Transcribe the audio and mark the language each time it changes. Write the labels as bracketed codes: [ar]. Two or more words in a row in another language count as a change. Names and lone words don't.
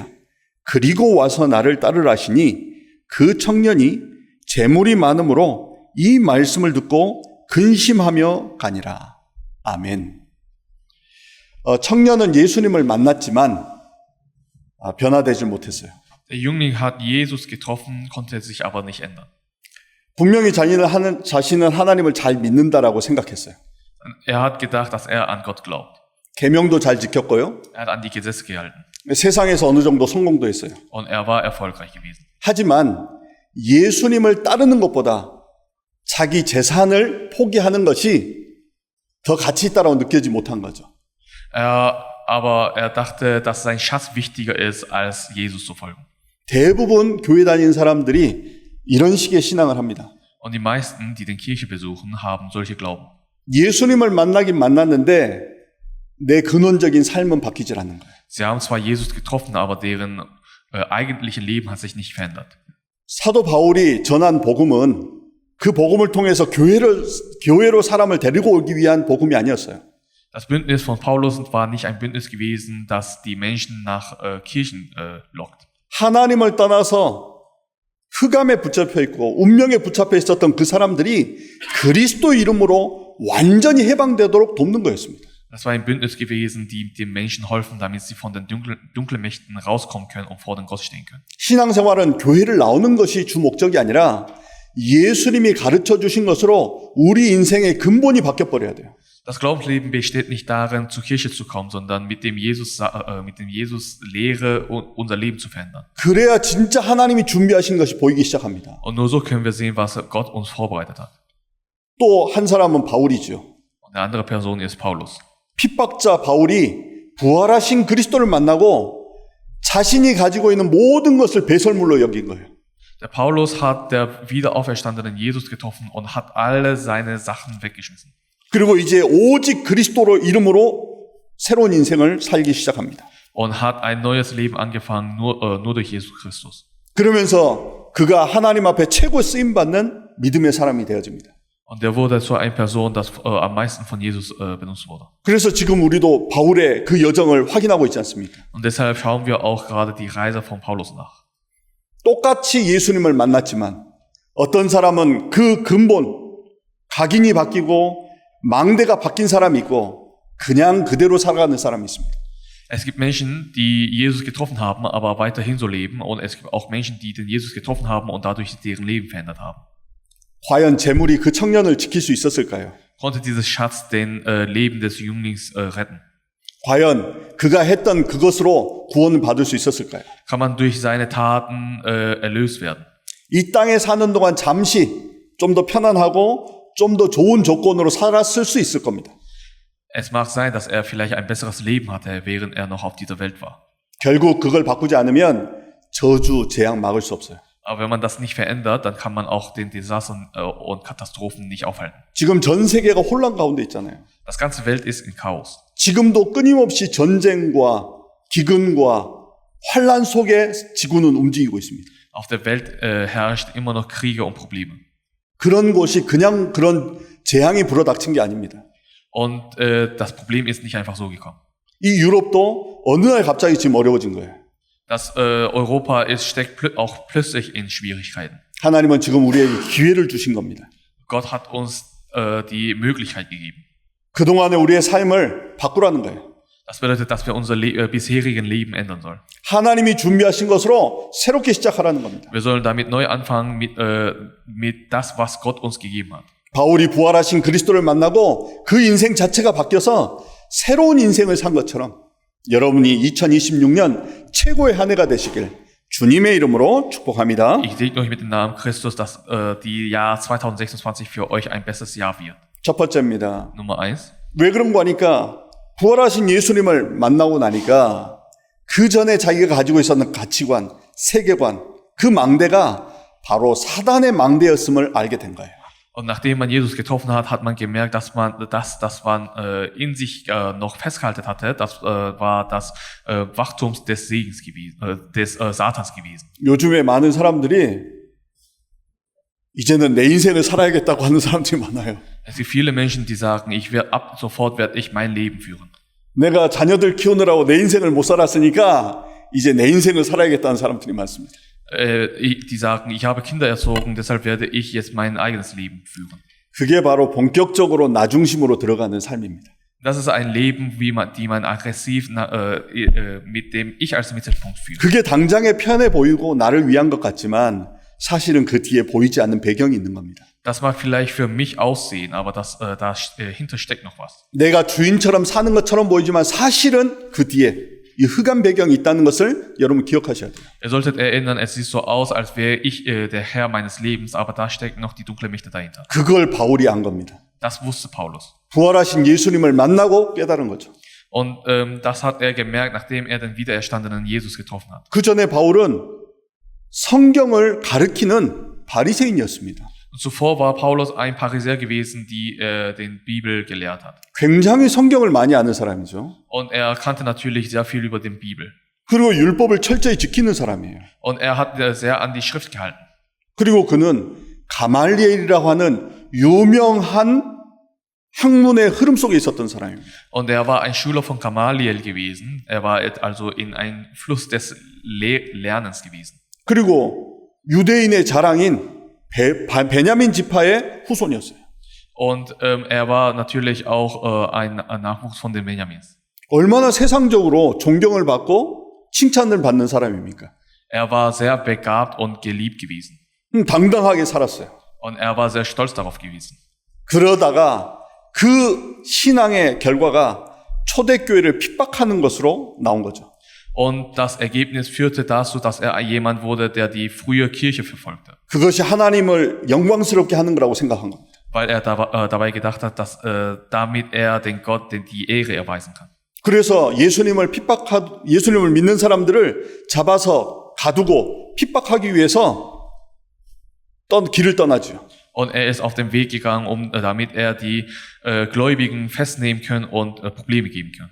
[ko] 그리고 와서 나를 따르라 하시니 그 청년이 재물이 많음으로 이 말씀을 듣고 근심하며 가니라. 아멘. 청년은 예수님을 만났지만 변화되지 못했어요. [de] Der Jüngling hat Jesus getroffen, konnte sich aber nicht ändern. [ko] 분명히 자신은 하나님을 잘 믿는다라고 생각했어요. [de] Er hat gedacht, dass er an Gott glaubt. [ko] 계명도 잘 지켰고요. [de] Er hat an die Gesetze gehalten. [ko] 세상에서 어느 정도 성공도 했어요. [de] Und er war erfolgreich gewesen. [ko] 하지만 예수님을 따르는 것보다 자기 재산을 포기하는 것이 더 가치 있다고 느끼지 못한 거죠. [de] Aber er dachte, dass sein Schatz wichtiger ist, als Jesus zu folgen. [ko] 대부분 교회 다니는 사람들이 이런 식의 신앙을 합니다. [de] Und die meisten, die den Kirche besuchen, haben solche Glauben. [ko] 예수님을 만나긴 만났는데 내 근원적인 삶은 바뀌질 않는 거예요. [de] Sie haben zwar Jesus getroffen, aber deren eigentliche Leben hat sich nicht verändert. [ko] 사도 바울이 전한 복음은 그 복음을 통해서 교회로 사람을 데리고 오기 위한 복음이 아니었어요. [de] Das Bündnis von Paulus war nicht ein Bündnis gewesen, das die Menschen nach Kirchen lockt. [ko] 하나님을 떠나서 흑암에 붙잡혀 있고 운명에 붙잡혀 있었던 그 사람들이 그리스도 이름으로 완전히 해방되도록 돕는 거였습니다. [de] Das war ein Bündnis gewesen, die den Menschen helfen, damit sie von den dunklen Mächten rauskommen können und vor den Gott stehen können. [ko] 신앙생활은 교회를 나오는 것이 주 목적이 아니라 예수님이 가르쳐 주신 것으로 우리 인생의 근본이 바뀌어 버려야 돼요. [de] Das Glaubensleben besteht nicht darin, zur Kirche zu kommen, sondern mit dem Jesus Lehre unser Leben zu verändern. [ko] 그래야 진짜 하나님이 준비하신 것이 보이기 시작합니다. [de] Und nur so können wir sehen, was Gott uns vorbereitet hat. [ko] 또 한 사람은 바울이죠. [de] Und eine andere Person ist Paulus. [ko] 핍박자 바울이 부활하신 그리스도를 만나고 자신이 가지고 있는 모든 것을 배설물로 여긴 거예요. [de] Der Paulus hat der wiederauferstandenen Jesus getroffen und hat alle seine Sachen weggeschmissen. [ko] 그리고 이제 오직 그리스도로 이름으로 새로운 인생을 살기 시작합니다. [de] Und hat ein neues Leben angefangen, nur durch Jesus Christus. [ko] 그러면서 그가 하나님 앞에 최고 쓰임받는 믿음의 사람이 되어집니다. [de] Und er wurde zu einer Person, das am meisten von Jesus benutzt wurde. [ko] 그래서 지금 우리도 바울의 그 여정을 확인하고 있지 않습니까? [de] Und deshalb schauen wir auch gerade die Reise von Paulus nach. [ko] 똑같이 예수님을 만났지만 어떤 사람은 그 근본, 각인이 바뀌고 망대가 바뀐 사람이 있고 그냥 그대로 살아가는 사람이 있습니다. [de] Es gibt Menschen, die Jesus getroffen haben, aber weiterhin so leben. Und es gibt auch Menschen, die den Jesus getroffen haben und dadurch deren Leben verändert haben. [ko] 과연 재물이 그 청년을 지킬 수 있었을까요? [de] Konnte dieses Schatz den Leben des Jünglings retten? [ko] 과연 그가 했던 그것으로 구원을 받을 수 있었을까요? [de] Kann man durch seine Taten erlöst werden? [ko] 이 땅에 사는 동안 잠시 좀 더 편안하고 좀 더 좋은 조건으로 살았을 수 있을 겁니다. [de] Es mag sein, dass er vielleicht ein besseres Leben hatte, während er noch auf dieser Welt war. [ko] 결국 그걸 바꾸지 않으면 저주, 재앙 막을 수 없어요. [de] Aber wenn man das nicht verändert, dann kann man auch den Desastern und Katastrophen nicht aufhalten. [ko] 지금 전 세계가 혼란 가운데 있잖아요. [de] Das ganze Welt ist in Chaos. [ko] 지금도 끊임없이 전쟁과 기근과 환란 속에 지구는 움직이고 있습니다. [de] Auf der Welt herrscht immer noch Kriege und Probleme. [ko] 그런 곳이 그냥 그런 재앙이 불어닥친 게 아닙니다. [de] Und das Problem ist nicht einfach so gekommen. [ko] 이 유럽도 어느 날 갑자기 지금 어려워진 거예요. [de] Das Europa steckt auch plötzlich in Schwierigkeiten. [ko] 하나님은 지금 우리에게 기회를 주신 겁니다. [de] Gott hat uns die Möglichkeit gegeben. [ko] 그동안의 우리의 삶을 바꾸라는 거예요. [de] Das bedeutet, dass wir unser bisherigen Leben ändern sollen. [ko] 하나님이 준비하신 것으로 새롭게 시작하라는 겁니다. [de] Wir sollen damit neu anfangen mit das, was Gott uns gegeben hat. [ko] 바울이 부활하신 그리스도를 만나고 그 인생 자체가 바뀌어서 새로운 인생을 산 것처럼 여러분이 2026년 최고의 한 해가 되시길 주님의 이름으로 축복합니다. [de] Ich segne euch mit dem Namen Christus, dass die Jahr 2026 für euch ein besseres Jahr wird. [ko] 첫 번째입니다. [de] Nummer 1. [ko] 왜 그런 거 하니까 부활하신 예수님을 만나고 나니까 그 전에 자기가 가지고 있었던 가치관, 세계관, 그 망대가 바로 사단의 망대였음을 알게 된 거예요. [de] Und nachdem man Jesus getroffen hat, hat man gemerkt, dass man in sich noch festgehalten hatte. Das war das Wachstums des Segens gewesen, des Satans gewesen. [ko] 요즘에 많은 사람들이 이제는 내 인생을 살아야겠다고 하는 사람들이 많아요. [de] Es gibt viele Menschen, die sagen, ab sofort werde ich mein Leben führen. [ko] 내가 자녀들 키우느라고 내 인생을 못 살았으니까 이제 내 인생을 살아야겠다는 사람들이 많습니다. [de] Die sagen, ich habe Kinder erzogen, deshalb werde ich jetzt mein eigenes Leben führen. [ko] 그게 바로 본격적으로 나 중심으로 들어가는 삶입니다. [de] Das ist ein Leben, die man aggressiv mit dem Ich als Mittelpunkt führt. [ko] 그게 당장에 편해 보이고 나를 위한 것 같지만 사실은 그 뒤에 보이지 않는 배경이 있는 겁니다. [de] Das mag vielleicht für mich aussehen, aber dahinter steckt noch was. [ko] 내가 주인처럼 사는 것처럼 보이지만 사실은 그 뒤에 이 흑암 배경이 있다는 것을 여러분 기억하셔야 돼요. [de] Ihr solltet erinnern, es sieht so aus, als wäre ich der Herr meines Lebens, aber da steckt noch die dunkle Mächte dahinter. [ko] 그걸 바울이 안 겁니다. [de] Das wusste Paulus. [ko] 부활하신 예수님을 만나고 깨달은 거죠. [de] Und das hat er gemerkt, nachdem er den wiedererstandenen Jesus getroffen hat. [ko] 그 전에 바울은 성경을 가르치는 바리새인이었습니다. [de] Zuvor war Paulus ein Pharisäer gewesen, die den Bibel gelehrt hat. [ko] 굉장히 성경을 많이 아는 사람이죠. [de] Und er kannte natürlich sehr viel über den Bibel. [ko] 그리고 율법을 철저히 지키는 사람이에요. [de] Und er hat sehr an die Schrift gehalten. [ko] 그리고 그는 가말리엘이라고 하는 유명한 학문의 흐름 속에 있었던 사람입니다. [de] Und er war ein Schüler von Gamaliel gewesen. Er war also in einem Fluss des Lernens gewesen. [ko] 그리고 유대인의 자랑인 베냐민 지파의 후손이었어요. [de] Und er war natürlich auch ein Nachwuchs von den Benjamins. [ko] 얼마나 세상적으로 존경을 받고 칭찬을 받는 사람입니까? [de] Er war sehr begabt und geliebt gewesen. [ko] 당당하게 살았어요. [de] Und er war sehr stolz darauf gewesen. [ko] 그러다가 그 신앙의 결과가 초대교회를 핍박하는 것으로 나온 거죠. [de] Und das Ergebnis führte dazu, dass er jemand wurde, der die frühe Kirche verfolgte. [ko] 그것이 하나님을 영광스럽게 하는 거라고 생각한 겁니다. [de] Weil er dabei gedacht hat, dass damit er den Gott die Ehre erweisen kann. [ko] 그래서 예수님을 믿는 사람들을 잡아서 가두고 핍박하기 위해서 길을 떠나죠. [de] Und er ist auf den Weg gegangen, damit er die Gläubigen festnehmen kann und Probleme geben kann.